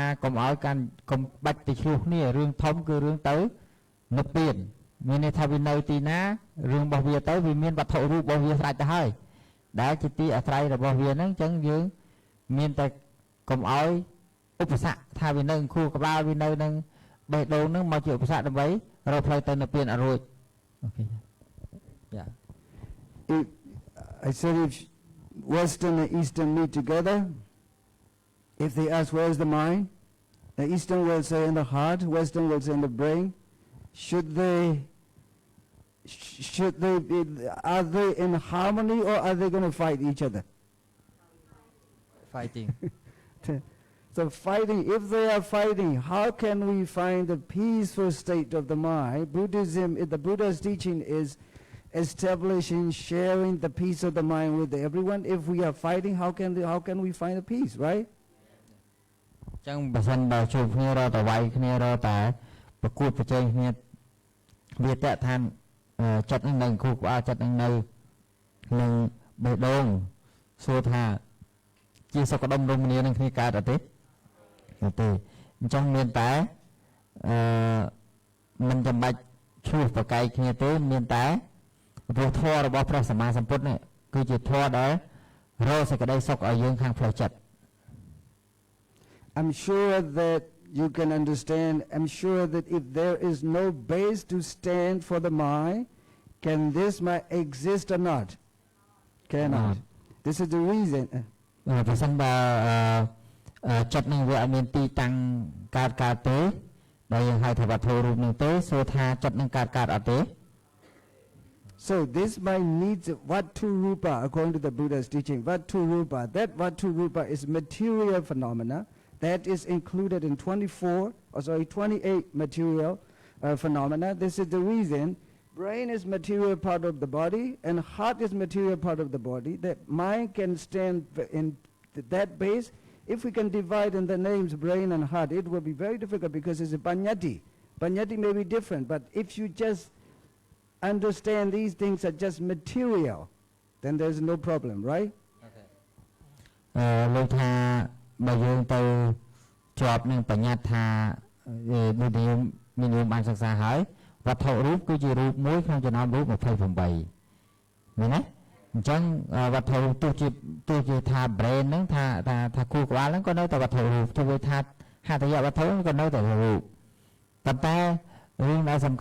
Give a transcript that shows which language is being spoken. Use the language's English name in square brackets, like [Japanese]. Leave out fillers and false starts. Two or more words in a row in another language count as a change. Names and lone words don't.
[Khmer] កុំឲ្យកាន់កុំបាច់ទៅឆ្លោះគ្នារឿងធំគឺរឿងទៅនិព្វានមានន័យថាវានៅទីណារឿងរបស់វាទៅវាមានវត្ថុរូបរបស់វាស្រេចទៅហើយដែលជាទីអាស្រ័យរបស់វាហ្នឹងចឹងយើងមានតែកុំឲ្យឧបសគ្គថាវានៅខួរក្បាលវានៅនឹងបេះដូងហ្នឹងមកជាឧបសគ្គដើម្បីរកផ្លូវទៅនិព្វានអរួចអូខេយ៉ា [English] I said if Western and Eastern meet together, if they ask where's the mind, the Eastern will say in the heart, Western will say in the brain. Should they be, are they in harmony or are they going to fight each other? Fighting. So fighting, if they are fighting, how can we find the peaceful state of the mind? Buddhism, the Buddha's teaching is establishing, sharing the peace of the mind with everyone. If we are fighting, how can we find the peace, right? [Khmer] ចឹងបើសិនបើជួបគ្នារកតែវាយគ្នារកតែប្រកួតប្រជែងគ្នាវាតថាចិត្តនឹងនៅខួរក្បាលចិត្តនឹងនៅនឹងបេះដូងសួរថាជាសុខដុមរមនានឹងគ្នាកើតអត់ទេអញ្ចឹងមានតែមិនចាំបាច់ឈ្លោះប្រកែកគ្នាទេមានតែព្រោះធម៌របស់ព្រះសម្មាសម្ពុទ្ធនេះគឺជាធម៌ដែលរកសេចក្តីសុខឲ្យយើងខាងផ្លូវចិត្ត [English] I'm sure that you can understand. I'm sure that if there is no base to stand for the mind, can this mind exist or not? Cannot. This is the reason. [Khmer] ប្រសិនបើចិត្តនឹងវាអត់មានទីតាំងកើតទេដែលយើងហៅថាវត្ថុរូបនឹងទេសួរថាចិត្តនឹងកើតអត់ទេ [English] So this mind needs [Pali] Vattu Rupa [English] according to the Buddha's teaching. [Pali] Vattu Rupa. [English] That [Pali] Vattu Rupa [English] is material phenomena that is included in 28 material phenomena. This is the reason brain is material part of the body and heart is material part of the body. That mind can stand in that base. If we can divide in the names brain and heart, it will be very difficult because it's a panyati. Panyati may be different, but if you just understand these things are just material, then there's no problem, right? Okay. [Khmer] លោកថាបើយើងទៅជាប់នឹងបញ្ញត្តិថាដូចយើងមានយើងបានសិក្សាហើយវត្ថុរូបគឺជារូបមួយក្នុងចំណោមរូប28មែនទេអញ្ចឹងវត្ថុរូប ទោះជាថា brain ហ្នឹងថាគូក្បាលហ្នឹងក៏នៅតែវត្ថុរូបទោះបីថាហត្ថយវត្ថុក៏នៅតែរូបប៉ុន្តែរឿងដែលសំ